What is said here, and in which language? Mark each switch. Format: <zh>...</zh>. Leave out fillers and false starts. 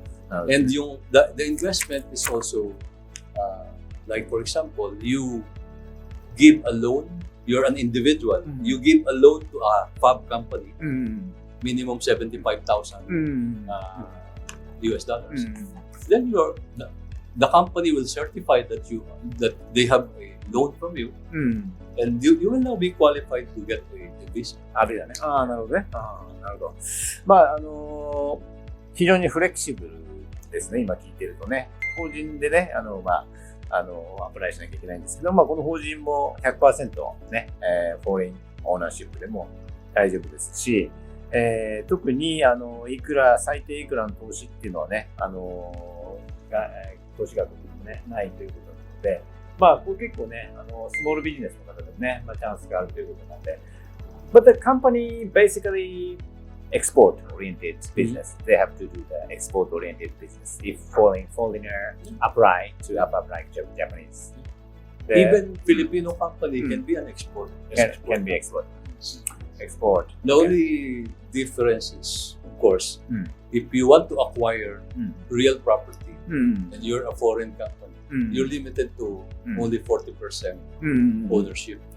<en>And the investment is also like, for example, you give a loan, you're an individual, you give a loan to a Fab company, minimum 75,000 US dollars. Then the company will certify that they have a loan from you, and you will now be qualified to get a visa.</en> <ja>なるほどね。なるほど。非常にフレキシブルですね、今聞いてるとね。法人でね、アプライしなきゃいけないんですけど、この法人も 100% ね、フォーリンオーナーシップでも大丈夫ですし、特に最低いくらの投資っていうのはね、投資額もね、ないということなので、これ結構ね、スモールビジネスの方でもね、チャンスがあるということなので、 But the company basically export-oriented business.</ja> <en>They have to do the export-oriented business. If foreigner apply to Afab like Japanese, even Filipino company can be an export. Can be export. The only difference is, of course, if you want to acquire real property and you're a foreign company, you're limited to only 40% ownership.</en>